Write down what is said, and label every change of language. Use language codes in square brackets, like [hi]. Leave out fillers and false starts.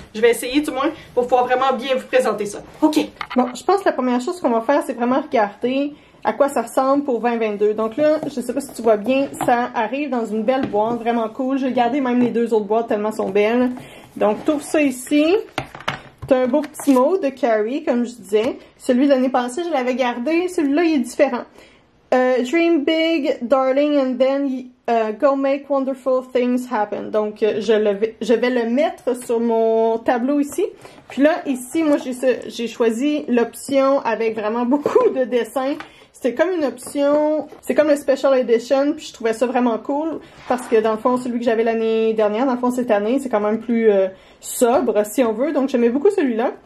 [fr] Je vais essayer, du moins, pour pouvoir vraiment bien vous présenter ça. OK. Bon, je pense que la première chose qu'on va faire, c'est vraiment regarder à quoi ça ressemble pour 2022. Donc là, je sais pas si tu vois bien, ça arrive dans une belle boîte, vraiment cool. J'ai gardé même les deux autres boîtes tellement elles sont belles. Donc, t'ouvres ça ici. T'as un beau petit mot de Carrie, comme je disais. Celui de l'année passée, je l'avais gardé. Celui-là, il est différent. [en] Dream big, darling, and then go make wonderful things happen. [fr] Donc, je vais le mettre sur mon tableau ici. Puis là, ici, moi, j'ai choisi l'option avec vraiment beaucoup de dessins. C'est comme une option, c'est comme le Special Edition, puis je trouvais ça vraiment cool, parce que dans le fond, celui que j'avais l'année dernière, dans le fond cette année, c'est quand même plus sobre, si on veut, donc j'aimais beaucoup celui-là.